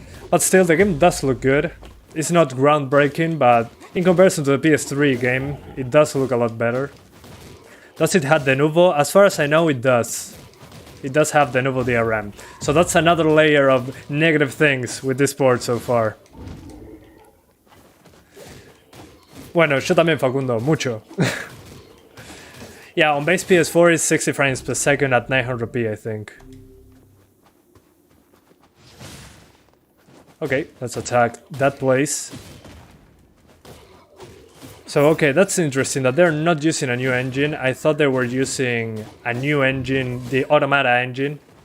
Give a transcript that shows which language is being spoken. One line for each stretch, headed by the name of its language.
English: But still, the game does look good. It's not groundbreaking, but in comparison to the PS3 game, it does look a lot better. Does it have the Nuvo? As far as I know, it does. It does have the Nuvo DRM. So that's another layer of negative things with this port so far.
Spanish: Bueno, yo también, Facundo, mucho.
English: Yeah, on base PS4 is 60 frames per second at 900p, I think. Okay, let's attack that place. So, okay, that's interesting that they're not using a new engine. I thought they were using a new engine, the Automata engine.